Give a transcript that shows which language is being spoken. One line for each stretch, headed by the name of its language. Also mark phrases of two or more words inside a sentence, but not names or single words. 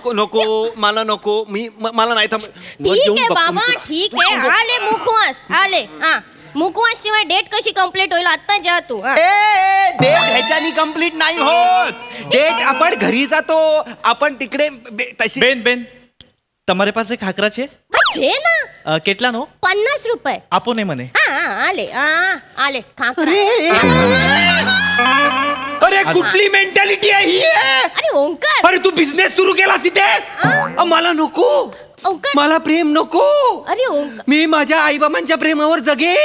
Marathi: नको नको मला नको मला नाही थांब ठीक आहे बाबा ठीक आहे आले मुखवास आले हा मुखवास शिवाय डेट कशी कंप्लीट होईल आता जा तू हा. डेट ह्याच्यानी कम्प्लीट नाही होत डेट आपण घरी जातो आपण तिकडे तशी
Gujarati: બેન બેન તમારે પાસે ખાખરા છે હા, છે ના કેટલા નો 50 रुपये આપો ને મને
Marathi: हा आले आले खाकरा. अरे कुठली मेंटॅलिटी आहे ही अरे ओंकार अरे तू बिझनेस सुरू केलास इथे मला नको ओंकार मला प्रेम नको अरे ओंकार मी माझ्या आई बाबांच्या प्रेमावर जगेन आयुष्यभर